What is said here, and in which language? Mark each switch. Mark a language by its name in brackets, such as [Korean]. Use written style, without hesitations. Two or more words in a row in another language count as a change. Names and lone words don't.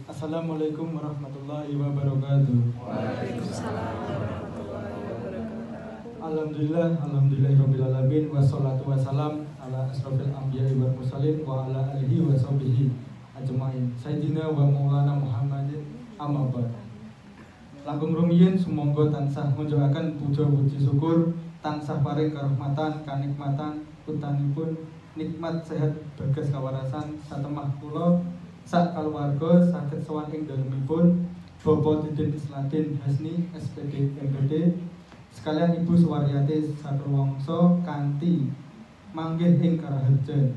[Arabic] السلام عليكم ورحمة الله وبركاته. وعليكم السلام ورحمة الله وبركاته. الحمد لله رب العالمين والصلاة والسلام على أشرف الأنبياء والمرسلين وعلى آله وصحبه أجمعين. سيدنا ومولانا محمد أما بعد. [Javanese] Langkung rumiyin sumangga tansah ngunjukaken puja puji syukur tansah paring karahmatan kanikmatan putanipun nikmat sehat bagas kawarasan satemah kula sak kaluwarga saged sowan ing dalemipun Bapak Didin Isladin Hasni SPD MPD sekalian Ibu Suwaryati sakelawangsa kanthi manggih ing karaharjan.